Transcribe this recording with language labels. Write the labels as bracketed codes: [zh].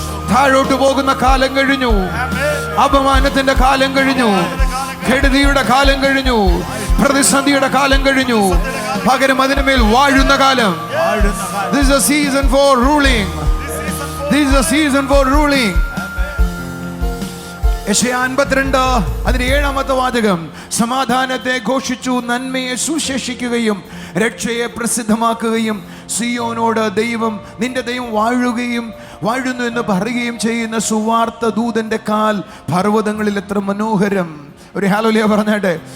[ml] താഴോട്ട് പോകുന്ന കാലം കഴിഞ്ഞു, അപമാനത്തിന്റെ കാലം കഴിഞ്ഞു, കെടുതിയുടെ കാലം കഴിഞ്ഞു, പ്രതിസന്ധിയുടെ കാലം കഴിഞ്ഞു. പകരം അതിനുമേൽ വാഴുന്ന കാലം. [en] This is a season for ruling. This is a season for ruling. [ml] യെശയ്യാ 52 അതിന്റെ 7-ാമത്തെ വാചകം, സമാധാനത്തെ ഘോഷിച്ചു, നന്മയെ സുശേഷിക്കുകയും രക്ഷയെ പ്രസിദ്ധമാക്കുകയും സിയോനോട് ദൈവം നിന്റെ ദൈവം വാഴുന്നു എന്ന് പറയുകയും ചെയ്യുന്ന സുവാർത്ത ദൂതന്റെ കാൽ പർവ്വതങ്ങളിൽ എത്ര മനോഹരം. ഒരു ഹല്ലേലൂയ പറഞ്ഞാട്ടെ.